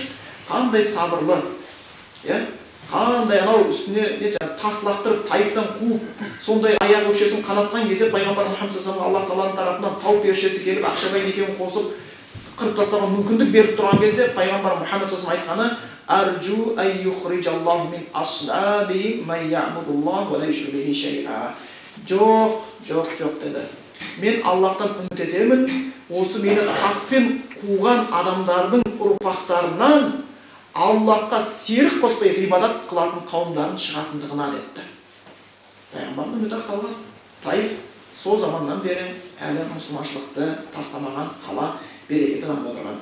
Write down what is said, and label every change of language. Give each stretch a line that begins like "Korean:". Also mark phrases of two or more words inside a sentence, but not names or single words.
Kazakh: Қандай сабырлы, қандай анау үстіне тас лақтырып, тайықтан қуып, сондай аяқ өкшесін қанатқан кезде пайғамбар Мұхаммед
Arabic: صلى الله عليه
Kazakh: Аллах Тағаланың тарапынан тау періштесі келіп, ақшабай екеуін қосып, қырып тастаған мүмкіндік беріп тұрған кезде пайғамбар Мұхаммед
Arabic: صلى الله عليه
Kazakh: айтқаны:
Arabic: "أرجو أن يخرج الله من أصلاب من يعبد الله ولا يشرك به شيئا."
Kazakh: Жоқ деді. Мен Аллахтан үміт етемін, осы мені таспен қуған адамдардың ұрпақтарынан Аллахқа серік қоспай ғибадат қылатын қауымдарын шығатындығына деді. Пайғамбардың үміті ақталған. Таиф сол заманнан бері әлі мұсылманшылықты тастамаған қала, берекеті дамып отырған.